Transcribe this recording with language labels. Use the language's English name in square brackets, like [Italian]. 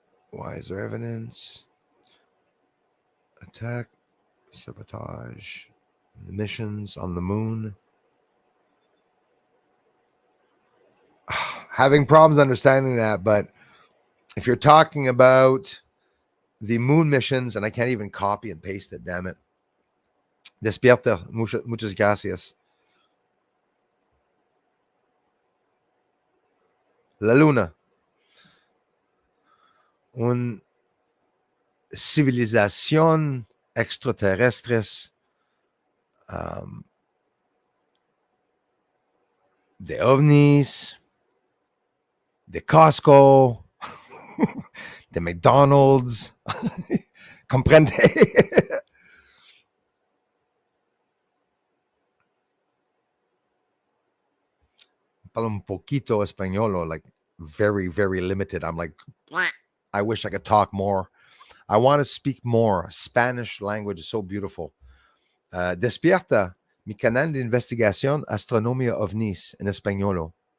[English] Why is there evidence? Attack, sabotage, missions on the moon. Having problems understanding that, but if you're talking about the moon missions, and I can't even copy and paste it, damn it. [Spanish] Despierta, muchas gracias. La Luna. Una civilización extraterrestres de ovnis, de Costco, de McDonald's. Comprende? Hablo un poquito español, [English] like very, very limited. I'm like, I wish I could talk more. I want to speak more. Spanish language is so beautiful. [Spanish] Despierta, mi canal de investigación astronomía ovnis en español.